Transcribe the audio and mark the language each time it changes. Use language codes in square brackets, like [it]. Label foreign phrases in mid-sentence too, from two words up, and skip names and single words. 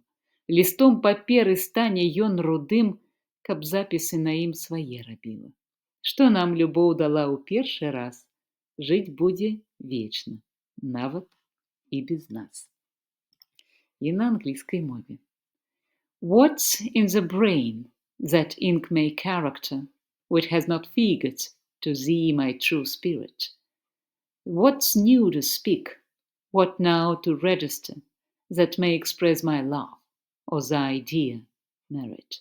[be] Лістом паперы стане ён рудым, каб запісы на ім свае рабіла. Што нам любоў дала ў першы раз, жыць будзе вечна, нават і без нас. І на англійскай мове. [en] What's in the brain that ink may character, which has not figured to thee my true spirit? What's new to speak, what now to register, that may express my love, or thy dear merit?